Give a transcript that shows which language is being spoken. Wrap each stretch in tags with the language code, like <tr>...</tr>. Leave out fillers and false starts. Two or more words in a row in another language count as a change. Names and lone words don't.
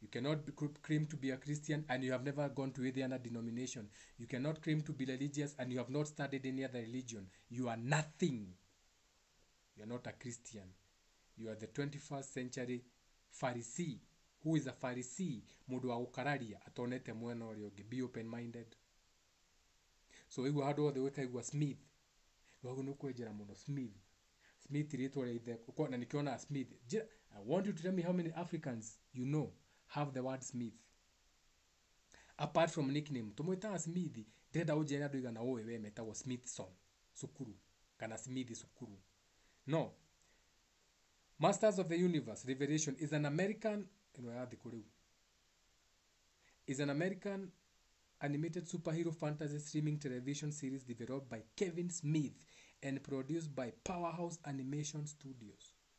<en>You cannot claim to be a Christian and you have never gone to any other denomination. You cannot claim to be religious and you have not studied any other religion. You are nothing. You are not a Christian. You are the 21st century Pharisee. Who is a Pharisee?</en> <ki>Mundu wa gukararia atonete mwena uria ungi.</ki> <en>Be open minded.</en> <ki>So iguo handu othe wikaigua Smith. Wagu nukwenjera muno Smith. Smith ritwa ria ithe uko na nikiona Smith.</ki> <en>I want you to tell me how many Africans you know have the word Smith. Apart from nickname,</en> <ki>tumwitaga Smith, ndenda ujere andu igana uwe we metagwo Smithson sukuru kana Smith sukuru.</ki> <en>No. Masters of the Universe Revelation is an American animated superhero fantasy streaming television series developed by Kevin Smith and produced by Powerhouse Animation Studios.</en>